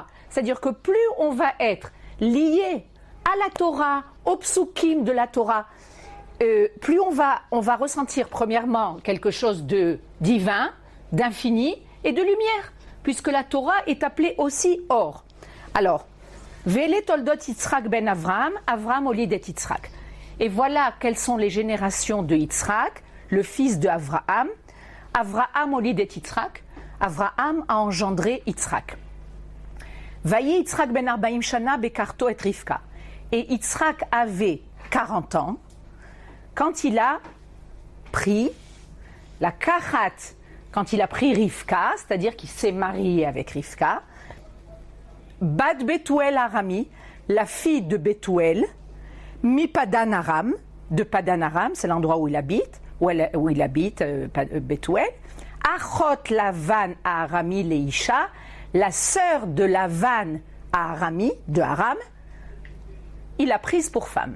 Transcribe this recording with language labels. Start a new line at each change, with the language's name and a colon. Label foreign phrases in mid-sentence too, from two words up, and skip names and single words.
French: C'est-à-dire que plus on va être lié à la Torah, aux psukim de la Torah, plus on va ressentir premièrement quelque chose de divin, d'infini et de lumière, puisque la Torah est appelée aussi or.
Hebrew: Alors, ואלה תולדות יצחק בן אברהם הוליד את יצחק.
French: Et voilà quelles sont les générations de Yitzhak, le fils de Avraham.
Hebrew: אברהם הוליד את יצחק.
French: Avraham a engendré Yitzhak.
Hebrew: ויהי יצחק בן ארבעים שנה בקחתו את רבקה.
French: Et Yitzhak avait 40 ans quand il a pris la Kachat, quand il a pris Rivka, c'est-à-dire qu'il s'est marié avec Rivka,
Hebrew: בת בתואל הארמי,
French: la fille de Betuel,
Hebrew: מפדן ארם,
French: de Padan Aram, c'est l'endroit où il habite, Betuel,
Hebrew: אחות לבן ה ארמי לאשה,
French: la sœur de Lavan à Arami, de Aram, il l'a prise pour femme.